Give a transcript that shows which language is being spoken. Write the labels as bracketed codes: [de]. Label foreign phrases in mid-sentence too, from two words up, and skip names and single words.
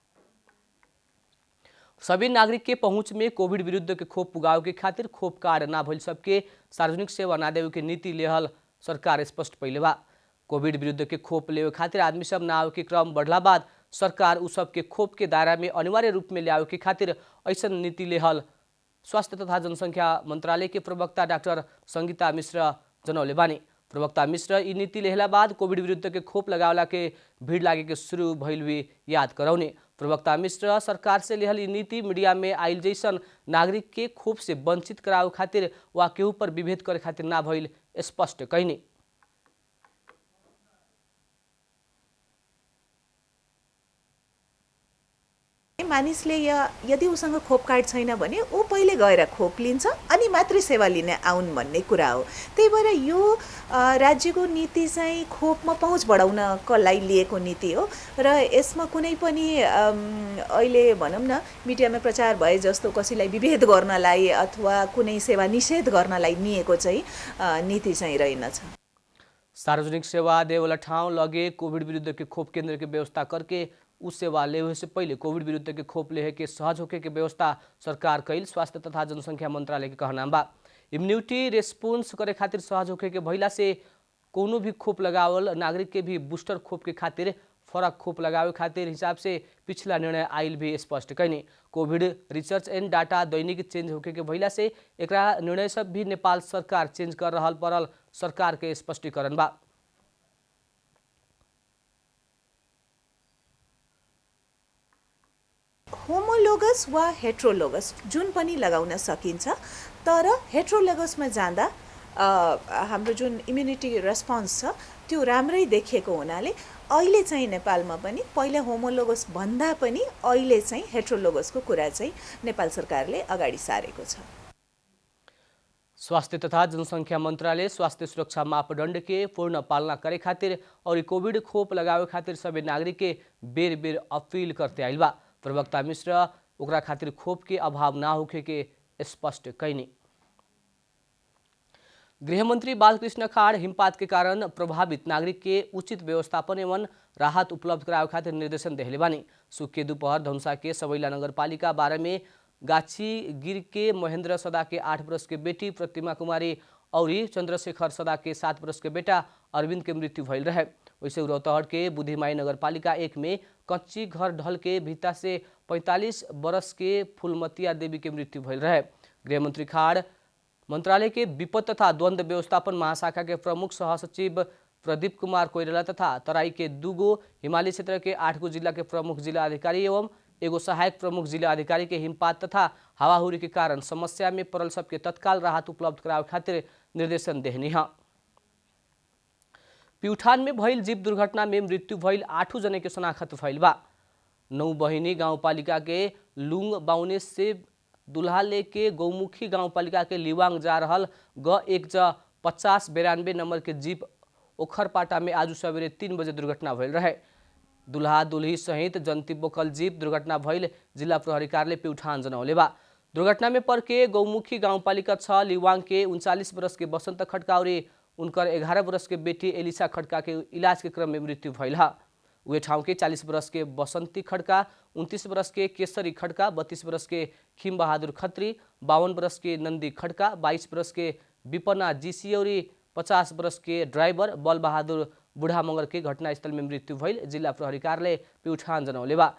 [bho] सभी नागरिक के पहुंच में कोविड विरुद्ध के खोप पुगाव के खातिर खोप कार्ड ना भइल सबके सार्वजनिक सेवा ना देवे के नीति लेहल सरकार स्पष्ट कैले बा। कोविड विरुद्ध के खोप लेवे खातिर आदमी सब ना आवे के क्रम बढ़ला बाद सरकार उ सब के खोप के दायरा में अनिवार्य रूप में ल्यावे के खातिर ऐसन नीति लेहल स्वास्थ्य तथा जनसंख्या मंत्रालय के प्रवक्ता डाक्टर संगीता मिश्र जनौले बानी। प्रवक्ता मिश्र ई नीति लेहला बाद कोविड विरुद्ध के खोप लगावला के भीड़ लागे के शुरू भइल भी याद करौने। प्रवक्ता मिश्र सरकार से लेहल ई नीति मीडिया में आइल जैसन नागरिक के खोप से वंचित करावे खातिर वा केहू पर विभेद करे खातिर ना भइल स्पष्ट कैने। [ne] मानिसले यदि उसँग खोप कार्ड छैन भने ऊ पहिले गएर खोप लिन्छ अनि मात्रै सेवा लिने आउन् भन्ने कुरा हो। त्यही भएर यो राज्यको नीति चाहिँ खोपमा पहुँच बढाउनको लागि लिएको नीति हो र यसमा कुनै पनि अहिले भनौँ न मिडियामा प्रचार भए जस्तो कसैलाई विभेद गर्नलाई अथवा कुनै सेवा निषेध गर्नलाई निएको चाहिँ नीति चाहिँ रहेनछ। [bho] सार्वजनिक सेवा देवला ठाउँ लगे कोविड विरुद्ध के खोप केंद्र के व्यवस्था करके उस सेवा लेवे से पहले कोविड विरुद्ध के खोप लेहे के सहज होके के व्यवस्था सरकार कैल स्वास्थ्य तथा जनसंख्या मंत्रालय के कहना बा। [en] immunity response [bho] करे खातिर सहज होके के भइला से कोनो भी खोप लगावल नागरिक के भी बूस्टर खोप के खातिर फरक खोप लगावे खातिर हिसाब से पिछला निर्णय आइल भी स्पष्ट कैने। [en] Covid research and data [bho] दैनिक चेंज होके के भइला से एकरा निर्णय सब भी नेपाल सरकार चेंज कर रहल परल सरकार के स्पष्टीकरण बा। [ne] होमोलोगस वा हेट्रोलोगस जुन पनि लगाउन सकिन्छ, तर हेट्रोलोगसमा जाँदा हाम्रो जुन [en] immunity response [ne] छ त्यो राम्रै देखिएको हुनाले अहिले चाहिँ नेपालमा पनि पहिला होमोलोगस भन्दा पनि अहिले चाहिँ हेट्रोलोगसको कुरा चाहिँ नेपाल सरकारले अगाडि सारेको छ। [bho] स्वास्थ्य तथा जनसंख्या मंत्रालय स्वास्थ्य सुरक्षा मापदंड के पूर्ण पालना करे खातिर और कोविड खोप लगावे खातिर सभी नागरिक के बेर बेर अपील करते आइल बा। प्रवक्ता मिश्र ओकरा खातिर खोप के अभाव ना होखे के स्पष्ट कैनी। गृहमंत्री बालकृष्ण खाड़ हिमपात के कारण प्रभावित नागरिक के उचित व्यवस्थापन एवं राहत उपलब्ध करावे खातिर निर्देशन देहले बानी। सुख के दोपहर धनुषा के सबैला नगरपालिका 12 में गाछी गिर के महेंद्र सदा के 8 वर्ष के बेटी प्रतिमा कुमारी और चंद्रशेखर सदा के 7 वर्ष के बेटा अरविंद के मृत्यु भइल रहे। वैसे रौतहट के बुद्धिमाई नगरपालिका 1 में कच्ची घर ढल के भीता से 45 वर्ष के फूलमतिया देवी के मृत्यु भइल रहे। गृहमंत्री खाड़ मंत्रालय के विपद तथा द्वंद्व व्यवस्थापन महाशाखा के प्रमुख सहसचिव प्रदीप कुमार कोइराला तथा तराई के 2 हिमालय क्षेत्र के 8 जिला के प्रमुख जिला अधिकारी एवं एगो सहायक प्रमुख जिला अधिकारी के हिमपात तथा हवाहुरी के कारण समस्या में पड़ल सबके तत्काल राहत उपलब्ध करावे खातिर निर्देशन देहनी है। प्यूठान में भइल जीप दुर्घटना में मृत्यु भइल 8 जने के शनाखत भइल बा। नौबहिनी गाउँपालिका के लुङ बाउने से दुल्हा लेके गौमुखी गाउँपालिका के लिवाङ जा रहल G15092 नंबर के जीप ओखरपाटा में आज सवेरे 3 बजे दुर्घटना भइल रहे। दुल्हा दुल्ही सहित जन्ती बोकल जीप दुर्घटना भइल जिल्ला प्रहरी कार्यालय प्युठान जनौले बा। दुर्घटना में पर के गौमुखी गाउँपालिका 6 लिवाङ के 39 वर्ष के बसंत खड्का और उनकर 11 वर्ष के बेटी एलिसा खड्का के इलाज के क्रम में मृत्यु भइल हा। वे ठाउँ के 40 वर्ष के बसंती खड्का, 29 वर्ष के केसरी खड्का, 32 वर्ष के खिम बहादुर खत्री, 52 वर्ष के नंदी खड्का, 22 वर्ष के विपना जीसी और 50 वर्ष के ड्राइवर बल बहादुर बुढ़ा मगर के घटनास्थल में मृत्यु भइल जिल्ला प्रहरी कार्यालय प्युठान जनौले बा।